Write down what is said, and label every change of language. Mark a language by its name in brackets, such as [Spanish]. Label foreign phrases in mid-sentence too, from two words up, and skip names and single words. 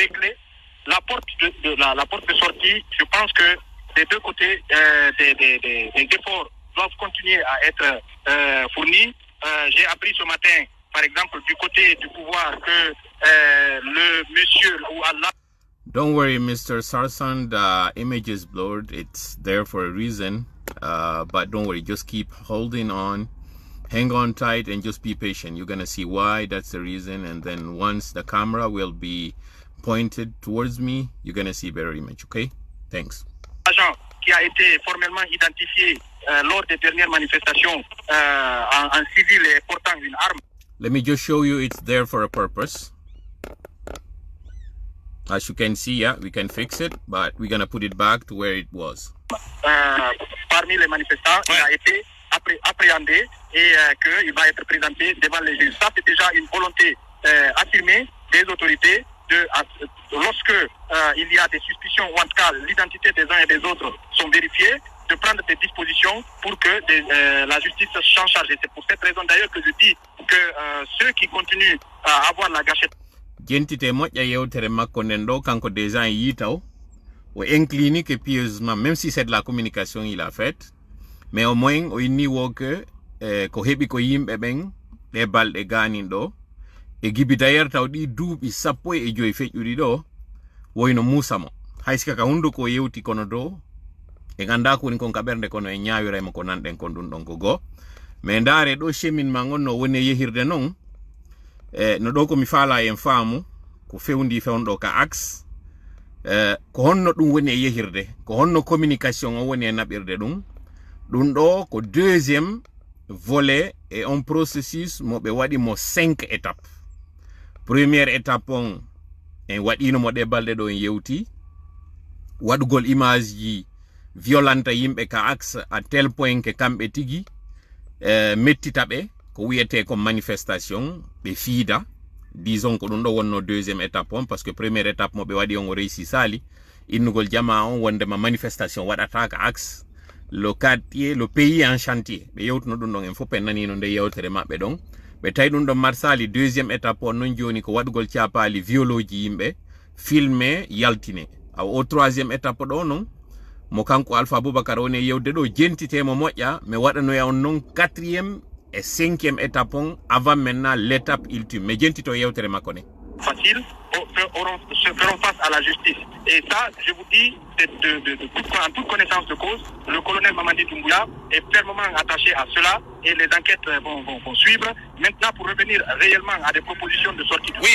[French] la porte de sortie, je pense que des deux côtés, des efforts doivent continuer à être fournis. J'ai appris ce matin, par exemple, du côté du pouvoir que le monsieur ou Allah. [English] Don't worry, Mr. Sarsan, the image is blurred. It's there for a reason. But don't worry, just keep holding on. Hang on tight and just be patient. You're going to see why that's the reason. And then once the camera will be pointed towards me, you're going to see better image, okay? Thanks. [French] Agent qui a été formellement identifié lors des dernières manifestations en civil et portant une arme. [English] Let me just show you it's there for a purpose. As you can see, yeah, we can fix it, but we're going to put it back to where it was. [French] Parmi les manifestants, il a été appréhendé et qu'il va être présenté devant les juges. Ça, c'est déjà une volonté affirmée des autorités lorsque il y a des suspicions ou en tout cas l'identité des uns et des autres sont vérifiées, de prendre des dispositions pour que la justice s'en charge. Et c'est pour cette raison d'ailleurs que je dis que ceux qui continuent à avoir la gâchette. [Fula] Jentite moƴƴa yewtere makko nden ɗo kanko déjà yitaw o [French] incline que pieusement, même si c'est de la communication il a faite, mais au moins [Fula] o inni wo que ko heɓi ko yimɓe ɓen ɗe balɗe ganin ɗo e gibi d'ailleurs taw ɗi duuɓi 15 feƴƴuɗi ɗo woyno Musa mo hay sika ka hunduko yewti kono dow e ganda ko woni kon ka ɓernde kono e ñawiraymo ko nanɗen kon ɗum ɗon ko go. mais ndare ɗo cheminement ngon no woni yehirde non no ɗo ko mi faala en faamu ko fewndi fewnɗo ka axe ko honno ɗum woni e yehirde ko honno communication o woni e naɓirde ɗum ɗo ko [French] deuxième volet et un processus [Fula] mo ɓe waɗi mo 5 étapes. [French] Première étape [Fula] on en waɗino mo ɗe balɗe ɗo en yewti waɗugol image ji violenta yimɓe ka axe [French] à tel point que [Fula] kamɓe tigi mettita ɓe ko wiyete ko manifestation ɓe fiida. Disons ko ɗum ɗo wonno [French] deuxième étape [Fula] on [French] parce que première étape [Fula] mo ɓe waɗi on o réussi sali innugol jama on wondema manifestation waɗata ka axe [French] le quartier le pays en chantier [Fula] ɓe yewtuno ɗum ɗon en fof en nanino nde yewtere maɓɓe ɗon ɓe tawi ɗum ɗon marsali deuxième étape on non joni ko waɗugol capali violoji yimɓe filmé yaltine [French] au troisième étape [Fula] ɗo non mo kanko Alpha Boubacar woni yewde ɗo jentitemo moƴƴa mais waɗanoya on non [French] quatrième et cinquième étape [Fula] on [French] avant maintenant l'étape ultime mais [Fula] jentito yewtere makko ne [French] facile feront face à la justice. Et ça, je vous dis, en toute connaissance de cause, le colonel Mamadi Doumbouya est fermement attaché à cela et les enquêtes vont suivre. Maintenant, pour revenir réellement à des propositions de sortie de crise.